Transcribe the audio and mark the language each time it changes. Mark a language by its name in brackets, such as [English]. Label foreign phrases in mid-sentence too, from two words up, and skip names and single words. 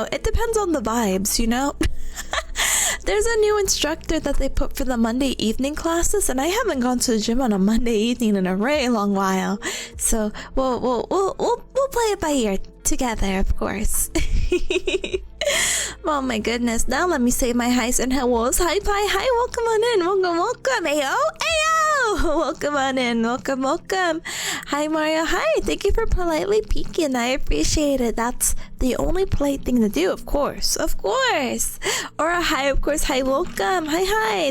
[English] It depends on the vibes, you know? There's a new instructor that they put for the Monday evening classes, and I haven't gone to the gym on a Monday evening in a very long while. So we'll play it by ear together, of course. Oh my goodness. Now let me say my highs and hellos. Hi Pi, hi, welcome on in. Welcome. Ayo, ayo. Welcome on in. Welcome. Hi Mario, hi. Thank you for politely peeking. I appreciate it. That's the only polite thing to do, of course. Or a hi, of course. Hi, welcome. Hi.